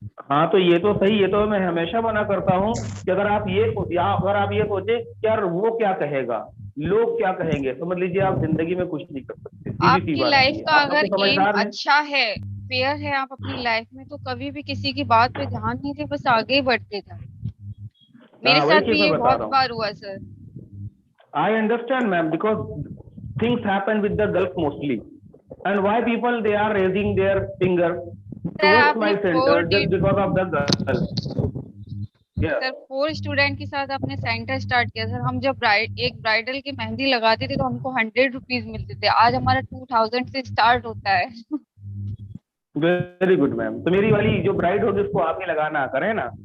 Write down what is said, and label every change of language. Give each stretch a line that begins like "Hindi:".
Hindi: हाँ, तो ये तो सही, ये तो मैं हमेशा मना करता हूँ कि अगर आप ये सोचे यार वो क्या कहेगा, लोग क्या कहेंगे, समझ लीजिए आप जिंदगी में कुछ नहीं कर सकते। आपकी लाइफ का अगर एम अच्छा है, फेयर है आप अपनी लाइफ में, तो कभी भी किसी की बात पे ध्यान नहीं दे, बस आगे ही बढ़ते जाए। मेरे साथ भी ये बहुत बार हुआ sir.
English: I understand ma'am, because things happen with the girls mostly, and why people they are raising their finger towards my center just because of the girls।
Hindi: Sir 4 student के साथ अपने सेंटर स्टार्ट किया sir. हम जब एक bridal की मेहंदी लगाते थे तो हमको 100 रुपीज मिलते थे, आज हमारा 2000 से स्टार्ट होता है। Very good ma'am. तो मेरी वाली जो ब्राइड होगी उसको आप ही लगाना करें ना।